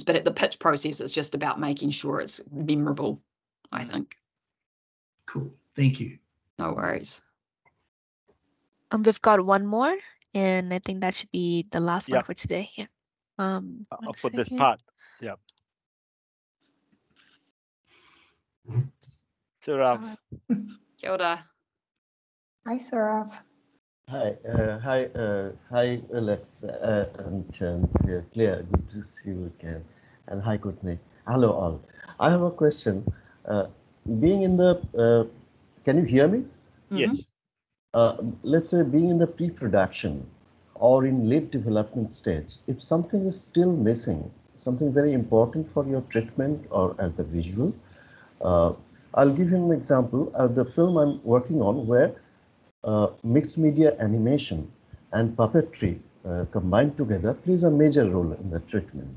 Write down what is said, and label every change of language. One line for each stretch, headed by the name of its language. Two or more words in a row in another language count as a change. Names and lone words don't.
English: But at the pitch process, it's just about making sure it's memorable, I think. Cool. Thank you. No worries. We've got one more, and I think that should be the last one Yep. for today. Yeah. For this part. Yeah. Saurav.
Māori: Kia ora.
English: Hi, Saurav. Hi, Alex and Claire. Good to see you again. And hi, Courtney. Hello, all. I have a question. Being in the, can you hear me? Yes. Let's say being in the pre-production or in late development stage, if something is still missing, something very important for your treatment or as the visual, I'll give you an example of the film I'm working on where mixed media animation and puppetry combined together plays a major role in the treatment.